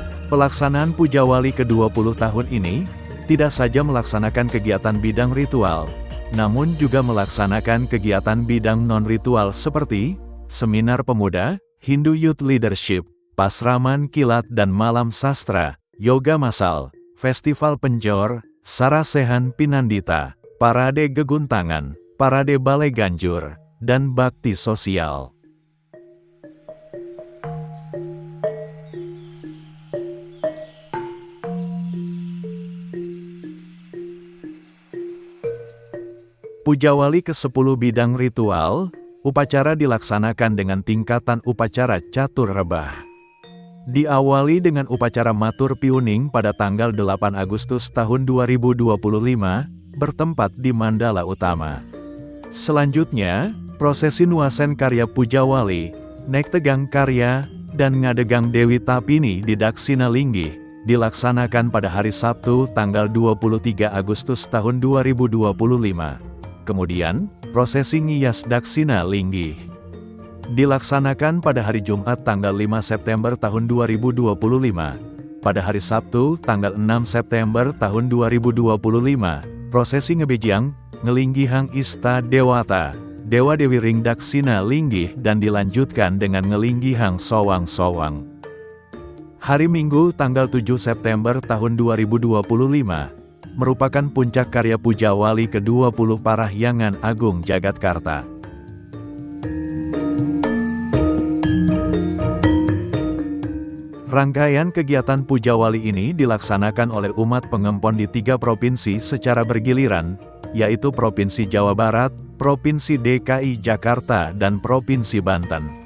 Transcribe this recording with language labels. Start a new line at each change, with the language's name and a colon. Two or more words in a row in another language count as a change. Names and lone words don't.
Indonesian: Pelaksanaan Puja Wali ke-20 tahun ini, tidak saja melaksanakan kegiatan bidang ritual, namun juga melaksanakan kegiatan bidang non-ritual seperti seminar pemuda, Hindu Youth Leadership, pasraman kilat dan malam sastra, yoga massal, festival penjor, Sarasehan Pinandita, parade geguntangan, parade balai ganjur, dan bakti sosial. Puja Wali ke-10 bidang ritual, upacara dilaksanakan dengan tingkatan upacara catur rebah. Diawali dengan upacara matur piuning pada tanggal 8 Agustus tahun 2025, bertempat di Mandala Utama. Selanjutnya, prosesi Nuasen Karya Puja Wali, Nek Tegang Karya, dan Ngadegang Dewi Tapini di Daksina Linggih, dilaksanakan pada hari Sabtu tanggal 23 Agustus tahun 2025. Kemudian, prosesi Ngiyas Daksina Linggih dilaksanakan pada hari Jumat tanggal 5 September tahun 2025. Pada hari Sabtu tanggal 6 September tahun 2025, prosesi Ngebejang, Ngelinggihang Ista Dewata, Dewa Dewi Ring Daksina Linggih dan dilanjutkan dengan Ngelinggihang Sowang-Sowang. Hari Minggu tanggal 7 September tahun 2025, merupakan puncak karya Puja Wali ke-20 Parahyangan Agung Jagatkarta. Rangkaian kegiatan Puja Wali ini dilaksanakan oleh umat pengempon di 3 provinsi secara bergiliran, yaitu Provinsi Jawa Barat, Provinsi DKI Jakarta, dan Provinsi Banten.